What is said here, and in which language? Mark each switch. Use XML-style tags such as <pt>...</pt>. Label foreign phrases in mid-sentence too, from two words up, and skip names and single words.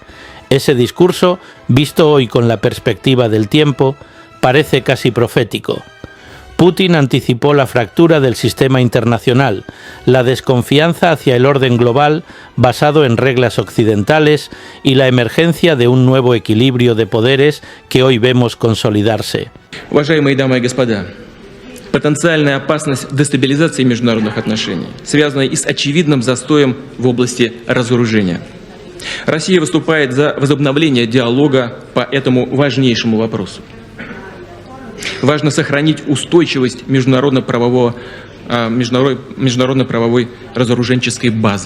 <es>Ese discurso, visto hoy con la perspectiva del tiempo, parece casi profético. Putin anticipó la fractura del sistema internacional, la desconfianza hacia el orden global basado en reglas occidentales y la emergencia de un nuevo equilibrio de poderes que hoy vemos consolidarse.</es> <ru>Уважаемые дамы и господа, потенциальная опасность дестабилизации международных отношений связана и с очевидным застоем в области разоружения. Россия выступает за возобновление диалога по этому важнейшему вопросу. Важно сохранить устойчивость международно-правовой разоруженческой базы.</ru>